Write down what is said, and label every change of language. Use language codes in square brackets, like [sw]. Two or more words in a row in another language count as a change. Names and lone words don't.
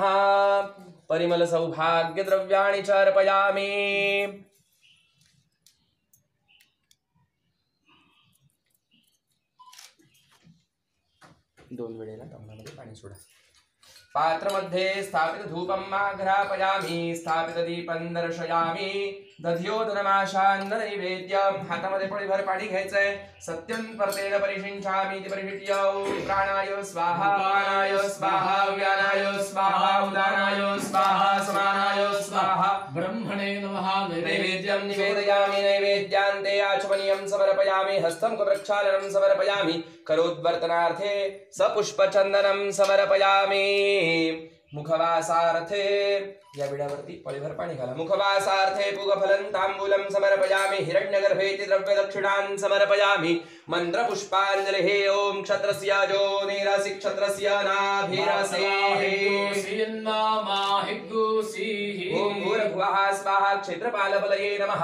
[sa] परिमल सौभाग्य द्रव्याणि च अर्पयामि। [mr] दोन वेळेला तांब्यामध्ये पाणी सोडा। [sa] पात्रमध्ये स्थापित धूपम् आघ्रापयामि। स्थापित दीपं दर्शयामि। दध्योदनमाशान्न नैवेद्यं। [mr] हातामध्ये पळीभर पाणी घ्यायचंय। [sa] सत्यं परतेन परिशिंचामि इति परिशिष्य ओम प्राणाय स्वाहा पानाय स्वाहा व्यानाय स्वाहा उदानाय स्वाहा समानाय स्वाहा ब्रह्मणे नमः। नैवेद्यं निवेदयामि। नैवेद्यान्ते आचमनीयं समर्पयामि। हस्तं प्रक्षालनं समर्पयामि। करोद्वर्तनार्थे सपुष्पचन्दनं समर्पयामि। [mr] मुखवासार्थे या विड्यावरती पळीभर पाणी घाला. [sa] मुखवासार्थे पूगफलं तांबूलं समर्पयामि हिरण्यगर्भेति द्रव्यदक्षिणान् समर्पयामि मंत्रपुष्पाञ्जलिः. ओम क्षत्रस्य जोनिरसि क्षत्रस्य नाभिरसे ओम भूर्भुवः स्वाहा क्षेत्रपालबलये नमः.